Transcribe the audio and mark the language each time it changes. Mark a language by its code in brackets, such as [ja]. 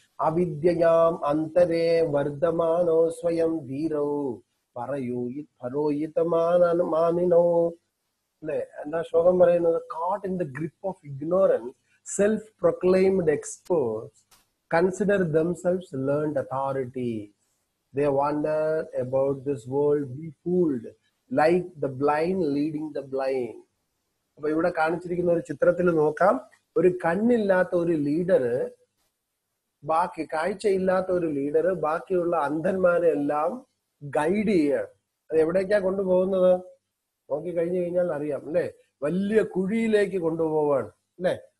[sa] അവിദ്യയാം അന്തരേ വർദ്ധമാനോ സ്വയം ധീരോ പരോയിതമാനിനോ. [ml] അല്ലെ, എന്താ ശ്ലോകം പറയുന്നത്? [en] Caught in the grip of ignorance, self proclaimed experts consider themselves learned authority. They wander about this world, be fooled like the blind leading the blind. [ml] അപ്പൊ ഇവിടെ കാണിച്ചിരിക്കുന്ന ഒരു ചിത്രത്തിൽ നോക്കാം, ഒരു കണ്ണില്ലാത്ത ഒരു ലീഡർ, കാഴ്ചയില്ലാത്ത ഒരു ലീഡർ ബാക്കിയുള്ള അന്ധന്മാരെ എല്ലാം ഗൈഡ് ചെയ്യാണ്. അത് എവിടേക്കാ കൊണ്ടുപോകുന്നത്? നോക്കി കഴിഞ്ഞു കഴിഞ്ഞാൽ അറിയാം അല്ലെ, വലിയ കുഴിയിലേക്ക് കൊണ്ടുപോവാണ് അല്ലെ.